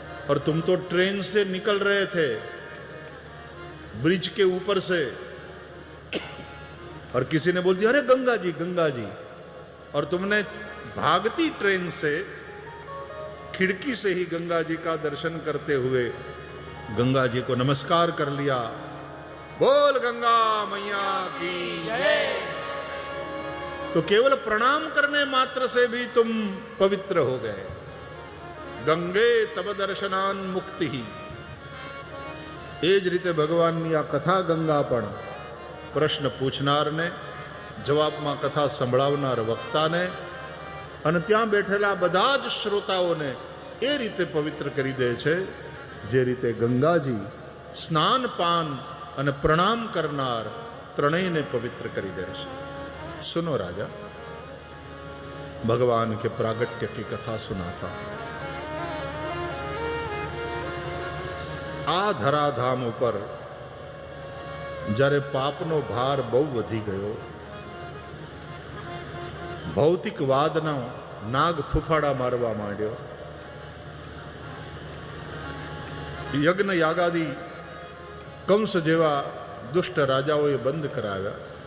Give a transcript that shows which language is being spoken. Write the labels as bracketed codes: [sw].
[hi] और तुम तो ट्रेन से निकल रहे थे, ब्रिज के ऊपर से, और किसी ने बोल दिया अरे गंगा जी गंगा जी, और तुमने भागती ट्रेन से खिड़की से ही गंगा जी का दर्शन करते हुए गंगा जी को नमस्कार कर लिया. बोल गंगा मैया की जय. तो केवल प्रणाम करने मात्र से भी तुम पवित्र हो गए. [sa] गंगे तब दर्शनान मुक्ति ही. [gu] એ જ રીતે ભગવાનની આ કથા ગંગા પણ પ્રશ્ન પૂછનારને, જવાબમાં કથા સંભળાવનાર વક્તાને અને ત્યાં બેઠેલા બધા જ શ્રોતાઓને એ રીતે પવિત્ર કરી દે છે જે રીતે ગંગાજી સ્નાન પાન અને પ્રણામ કરનાર ત્રણેયને પવિત્ર કરી દે છે. [hi] સુનો राजा, भगवान के प्रागट्य की कथा सुनाता. [gu] આ ધરાધામ ઉપર જ્યારે પાપનો ભાર બહુ વધી ગયો, ભૌતિકવાદનો નાગ ફૂફાડા મારવા માંડ્યો, યજ્ઞ યાગાદી કંસ જેવા દુષ્ટ રાજાઓએ બંધ કરાવ્યા.